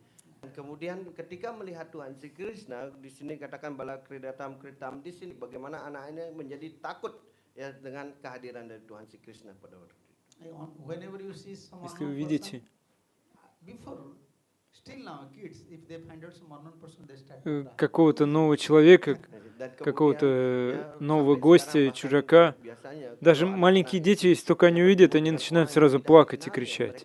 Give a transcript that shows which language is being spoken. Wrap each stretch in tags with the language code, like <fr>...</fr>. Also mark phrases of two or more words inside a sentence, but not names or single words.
<id>Dan kemudian ketika melihat Tuhan Sri Krishna di sini katakan</id> <sa>बालक्रीडनकं कृतम्</sa> <id>di sini bagaimana anak ini menjadi takut ya dengan kehadiran dari Tuhan Sri Krishna pada waktu itu.</id> <ru>Если вы видите какого-то нового человека, какого-то нового гостя, чужака, даже маленькие дети, если только они увидят, они начинают сразу плакать и кричать.</ru>